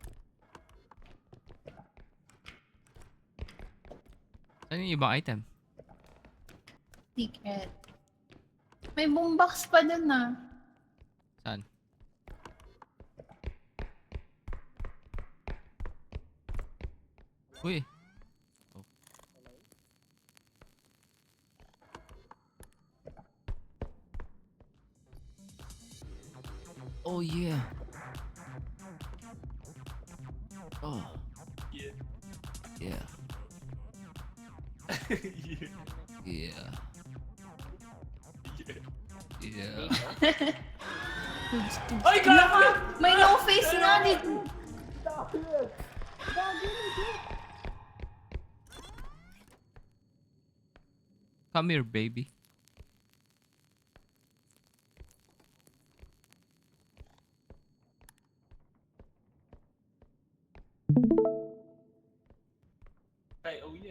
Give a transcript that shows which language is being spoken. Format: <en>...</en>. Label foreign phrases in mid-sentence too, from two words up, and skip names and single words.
<tl>Saan yung ibang item? Secret. May boombox pa dun ah. Saan? Uy.</tl> <en>Oh. Oh yeah. Oh Yeah. yeah. yeah. Yeah. Yeah. Yeah.</en> <tl>Ay, gago! May no face nga dito.</tl> <en>Come here, baby. Ay, oh yeah.</en>